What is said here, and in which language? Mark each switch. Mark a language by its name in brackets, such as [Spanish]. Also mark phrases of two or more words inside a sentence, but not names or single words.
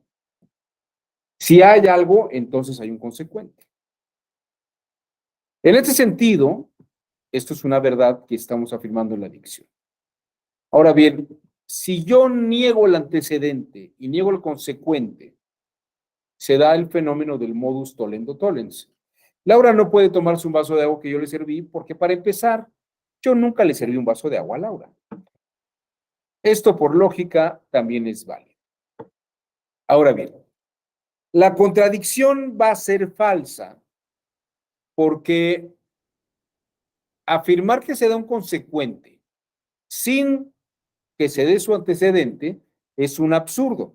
[Spanish] Si hay algo, entonces hay un consecuente. En este sentido, esto es una verdad que estamos afirmando en la dicción. Ahora bien, si yo niego el antecedente y niego el consecuente, se da el fenómeno del [Latin] modus tollendo tollens. [Spanish] Laura no puede tomarse un vaso de agua que yo le serví porque, para empezar, yo nunca le serví un vaso de agua a Laura. Esto, por lógica, también es válido. Ahora bien, la contradicción va a ser falsa porque afirmar que se da un consecuente sin que se dé su antecedente es un absurdo.